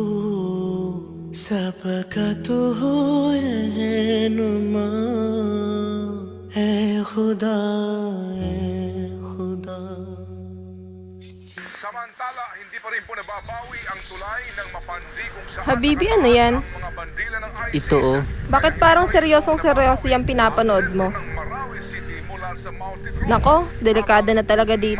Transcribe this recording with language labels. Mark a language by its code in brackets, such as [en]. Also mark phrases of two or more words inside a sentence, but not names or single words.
[hi] सबका तू हो रहनुमा ए खुदा ए खुदा. [tl] Samantala, hindi pa rin po nababawi ang tulay ng mapandigong sa Habibi, ano yan? mga bandila ng ISIS Ito oh. Bakit parang seryosong-seryoso yung pinapanood mo? ng Marawi City mula sa Mountain Road. Nako, delikado na talaga dito.